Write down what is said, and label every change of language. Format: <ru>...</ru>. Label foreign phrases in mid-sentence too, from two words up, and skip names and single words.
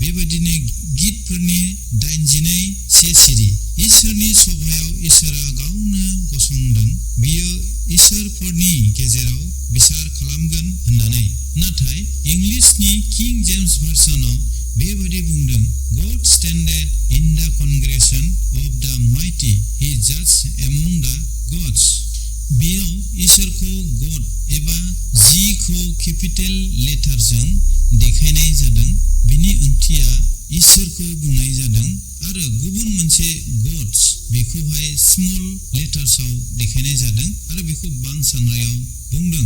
<brx>बेबायदिनो गितफोरनि 89:1 इसोरनि सभायाव इसोरा गावनो गसंदों, बियो इसोरफोरनि गेजेराव बिसार खालामगोन होननानै। नाथाय इंलिसनि किं जेम्स भार्सनाव बेबायदि बुंदों,</brx> <en>God standeth in the congregation of the mighty, he judges among the gods।</en> <brx>बेयाव इसोरखौ गड एबा जिखौ</brx> <en>capital letter</en> <brx>देखायनाय जादों। बिनि ओंथिया इसोरखौ बुंनाय जादों आरो गुबुन मोनसे गड्स बेखौहाय</brx> <en>small letters</en> <brx>देखायनाय जादों आरो बेखौ बांसांरायाव बुंदों।</brx>